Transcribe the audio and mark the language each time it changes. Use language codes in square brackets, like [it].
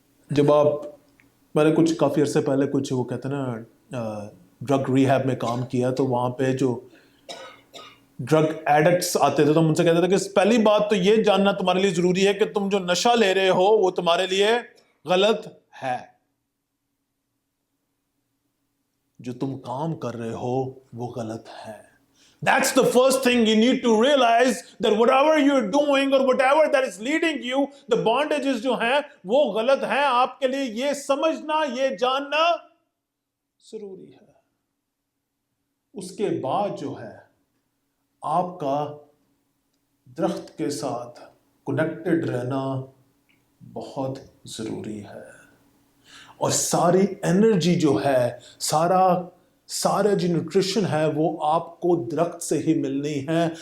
[hi] जब मैंने कुछ काफी अरसे पहले कुछ वो कहते हैं ना ड्रग रिहैब में काम किया, तो वहां पे जो ड्रग एडिक्ट्स आते थे तो मुझसे कहते थे कि पहली बात तो ये जानना तुम्हारे लिए जरूरी है कि तुम जो नशा ले रहे हो वो तुम्हारे लिए गलत है, जो तुम काम कर रहे हो वो गलत है। [en] That's the first thing you need to realize, that whatever you're doing or whatever that is leading you, the bondages [hi] जो हैं वो गलत हैं। आपके लिए ये समझना, ये जानना जरूरी है। उसके बाद जो है आपका दरख्त के साथ कनेक्टेड रहना बहुत जरूरी है, और सारी एनर्जी जो है, सारा जो न्यूट्रिशन है वो आपको दरख्त से ही मिलनी है।